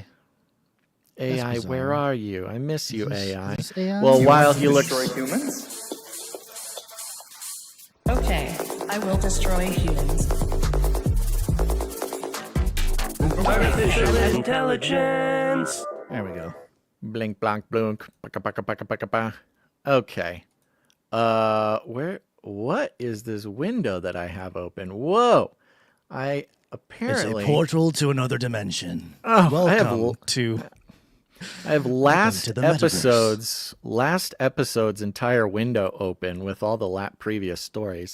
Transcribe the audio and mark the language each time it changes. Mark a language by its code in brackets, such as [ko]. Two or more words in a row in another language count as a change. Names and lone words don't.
[en] AI, where are you? I miss you, AI. Is this AI? Well, while he looks... Destroy humans? Okay, I will destroy humans. Artificial intelligence. There we go. Blink, blank, blunk. Paka, paka, paka, paka, pa. Okay. What is this window that I have open? Whoa. It's a portal to another dimension. Oh, welcome to... I have last episode's entire window open with all the previous stories.